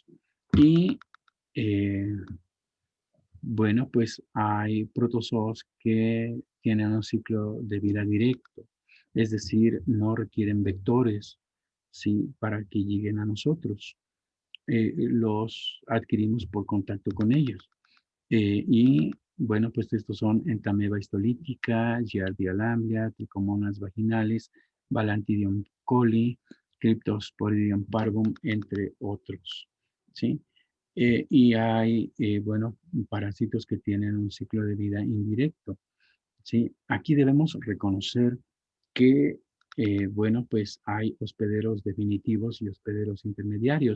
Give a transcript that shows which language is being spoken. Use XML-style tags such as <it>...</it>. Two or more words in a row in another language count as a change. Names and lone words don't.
<es>Y bueno, pues hay protozoos que tienen un ciclo de vida directo, es decir, no requieren vectores, ¿sí? Para que lleguen a nosotros. los adquirimos por contacto con ellos. Y bueno, pues estos son Entamoeba histolítica, Giardia lamblia, Trichomonas vaginales, Balantidium coli, Cryptosporidium parvum, entre otros. ¿Sí? Y hay, bueno, parásitos que tienen un ciclo de vida indirecto. ¿Sí? Aquí debemos reconocer que, bueno, pues hay hospederos definitivos y hospederos intermediarios.</es>